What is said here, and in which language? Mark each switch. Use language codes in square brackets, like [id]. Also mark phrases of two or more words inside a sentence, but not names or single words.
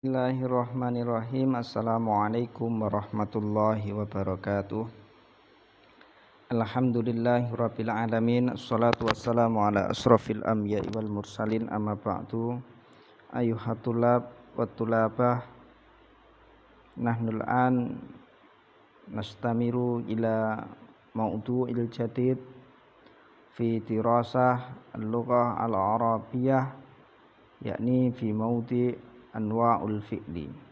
[ar] بسم الله الرحمن الرحيم السلام عليكم ورحمة الله وبركاته. الحمد لله رب العالمين. الصلاة والسلام على أشرف الأنبياء والمرسلين. أما بعد. أيها الطلاب والطالبات نحن الآن نستمر إلى الموضوع الجديد في دراسة اللغة العربية يعني في موضوع أنواع الفعل.